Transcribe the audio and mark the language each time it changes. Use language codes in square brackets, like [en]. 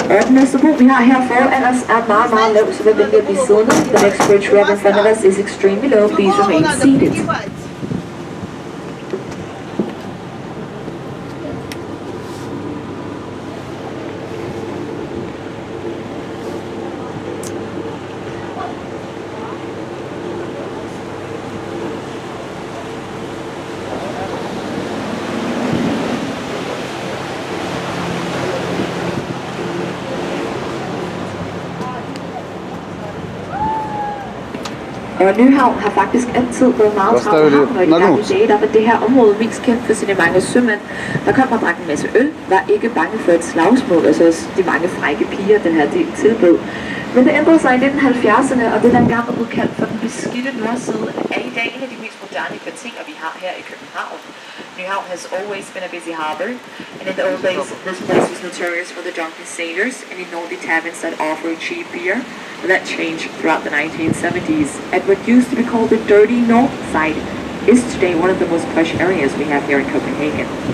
[da] Næste bro, vi har her foran os, er meget lav, så vi vælger at blive siddende. [en] The next bridge right in front of us is extremely low. Please remain seated. [da] Nyhavn har faktisk altid været meget travlt havn, og i de gamle dage, der var det her område mest kendt for sine mange sømænd. Der kom og drak en masse øl, var ikke bange for et slagsmål, altså også de mange frække piger, den her del tilbød. Men det ændrede sig i 1970'erne, og det der engang er blevet kaldt for den beskidte nordside, er i dag en af de mest moderne kvarterer, vi har her i København. [en] Nyhavn has always been a busy harbor, and in the old days, this place was notorious for the drunken sailors and ignored taverns that offered cheap beer. But that changed throughout the 1970s, and what used to be called the dirty north side is today one of the most plush areas we have here in Copenhagen.